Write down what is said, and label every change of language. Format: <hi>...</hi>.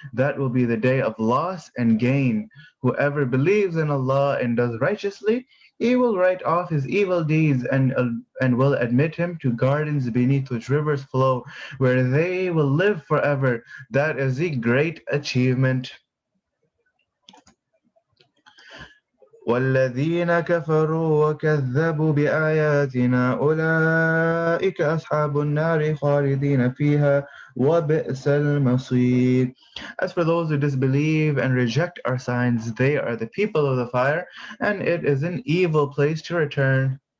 <en>That will be the day of loss and gain. Whoever believes in Allah and does righteously, he will write off his evil deeds and will admit him to gardens beneath which rivers flow, where they will live forever. That is a great achievement.</en> <ar>والذين كفروا وكذبوا بآياتنا أولئك أصحاب النار خالدين فيها وبئس المصير.</ar> <en>As for those who disbelieve and reject our signs, they are the people of the fire, and it is an evil place to return.</en>